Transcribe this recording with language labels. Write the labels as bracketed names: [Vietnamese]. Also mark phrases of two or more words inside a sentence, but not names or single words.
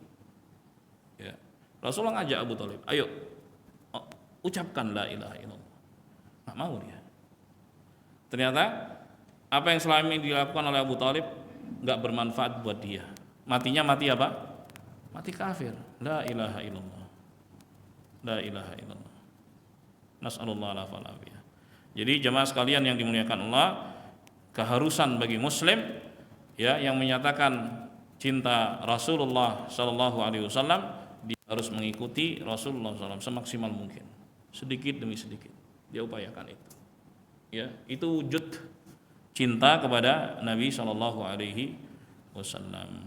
[Indonesian] Ya. Rasulullah ngajak Abu Thalib, ayo ucapkan [Arabic] لا إله إلا الله. [Indonesian] Nggak mau dia. Ternyata apa yang selama ini dilakukan oleh Abu Thalib nggak bermanfaat buat dia. Matinya mati apa? Mati kafir. [Arabic] لا إله إلا الله. لا إله إلا الله. نسأل الله العافية. [Indonesian] Jadi jemaah sekalian yang dimuliakan Allah, keharusan bagi muslim ya yang menyatakan cinta Rasulullah [Arabic] صلى الله عليه وسلم, [Indonesian] dia harus mengikuti Rasulullah SAW semaksimal mungkin. Sedikit demi sedikit dia upayakan itu. Ya, itu wujud cinta kepada Nabi [Arabic] صلى الله عليه وسلم.